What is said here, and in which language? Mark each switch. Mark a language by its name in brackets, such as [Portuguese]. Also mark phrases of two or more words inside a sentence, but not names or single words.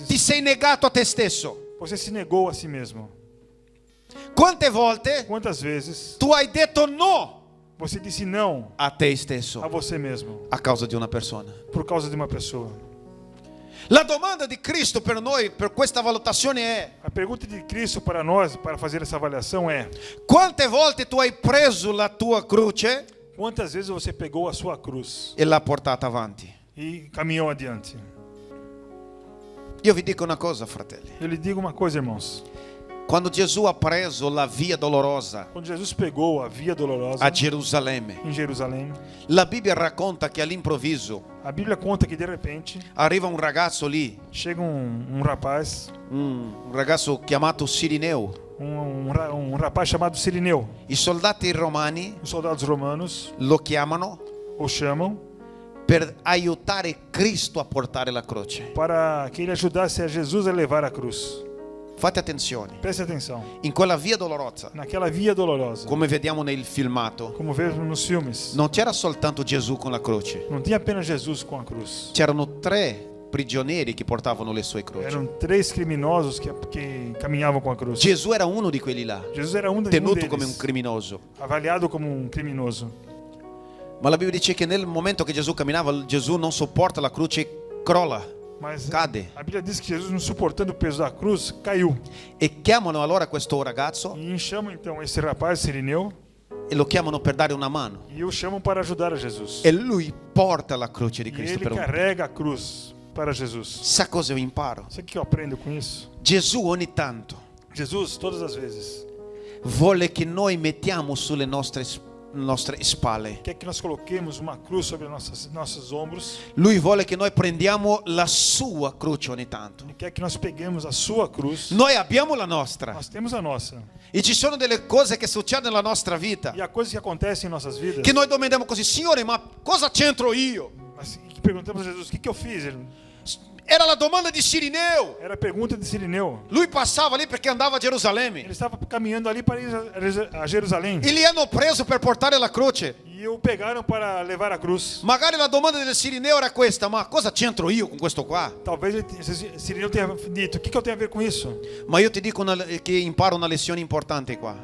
[Italian] ti sei negato a te stesso? [Portuguese] você se negou a si mesmo? [Italian] Quante volte [Portuguese] Quantas vezes [Italian] tu hai detto no [Portuguese] você disse não [Italian] a te stesso [Portuguese] a você mesmo [Italian] a causa di una persona? [Portuguese] por causa de uma pessoa? [Italian] La domanda di Cristo per noi, per questa valutazione è, [Portuguese] A pergunta de Cristo para nós, para fazer essa avaliação é: [Italian] quante volte tu hai preso la tua croce [Portuguese] quantas vezes você pegou a sua cruz [Italian] e l'ha portata avanti? [Portuguese] e caminhou adiante? [Italian] Io vi dico una cosa, fratelli. [Portuguese] Eu lhe digo uma coisa, irmãos. [Italian] Quando Gesù ha preso la via dolorosa [Portuguese] Quando Jesus pegou a via dolorosa [Italian] a Gerusalemme, [Portuguese] em Jerusalém, [Italian] la Bibbia racconta che all'improvviso [Portuguese] a Bíblia conta que de repente [Italian] arriva un ragazzo lì, [Portuguese] chega um rapaz, [Italian] un ragazzo chiamato Sirineo. [Portuguese] um rapaz chamado Sirineu. [Italian] I soldati romani [Portuguese] Os soldados romanos [Italian] lo chiamano [Portuguese] o chamam [Italian] per aiutare Cristo a portare la croce. [Portuguese] para que ele ajudasse a Jesus a levar a cruz. [Italian] Fate attenzione. [Portuguese] Preste atenção. [Italian] In quella via dolorosa, [Portuguese] Naquela via dolorosa, [Italian] come vediamo nel filmato, [Portuguese] como vemos nos filmes, [Italian] non c'era soltanto Gesù con la croce. [Portuguese] não tinha apenas Jesus com a cruz. [Italian] C'erano 3 prigionieri che portavano le sue croci. [Portuguese] Eram 3 criminosos que caminhavam com a cruz. [Italian] Gesù era uno di quelli là, [Portuguese] Jesus era um [Italian] tenuto come un [Portuguese] deles, [Italian] criminoso. [Portuguese] avaliado como um criminoso. [Italian] Ma la Bibbia dice che nel momento che Gesù camminava, Gesù non sopporta la croce e crolla, [Portuguese] Mas [Italian] cade. [Portuguese] a Bíblia diz que Jesus, não suportando o peso da cruz, caiu. [Italian] E chiamano allora questo ragazzo [Portuguese] E chamam então esse rapaz, Sirineu, [Italian] e lo chiamano per dare una mano. [Portuguese] e o chamam para ajudar a Jesus. [Italian] E lui porta la croce di [Portuguese] E [Italian] Cristo [Portuguese] ele [Italian] per un... [Portuguese] carrega a cruz para Jesus. [Italian] Sa cosa io imparo? [Portuguese] Sabe o que eu aprendo com isso? [Italian] Gesù ogni tanto [Portuguese] Jesus, todas as vezes, [Italian] vuole che noi mettiamo sulle nostre spalle. [Portuguese] quer que nós coloquemos uma cruz sobre nossos ombros. [Italian] Lui vuole che noi prendiamo la sua croce ogni tanto. [Portuguese] Ele quer que nós peguemos a sua cruz. [Italian] Noi abbiamo la nostra. [Portuguese] Nós temos a nossa. [Italian] E ci sono delle cose che succedono nella nostra vita [Portuguese] E há coisas que acontecem em nossas vidas. [Italian] che noi domandiamo così: Signore, ma cosa c'entro io? [Portuguese] Mas que perguntamos a Jesus, o que eu fiz? [Italian] Era la domanda di Cirineo. [Portuguese] Era a pergunta de Sirineu. [Italian] Lui passava lì perché andava a Gerusalemme [Portuguese] Ele estava caminhando ali para ir a Jerusalém. [Italian] e li hanno preso per portare la croce. [Portuguese] E o pegaram para levar a cruz. [Italian] Magari la domanda del Cirineo era questa: ma cosa c'entro io con questo qua? [Portuguese] Talvez Sirineu tenha dito, o que eu tenho a ver com isso? [Italian] Ma io ti dico che imparo una lezione importante qua.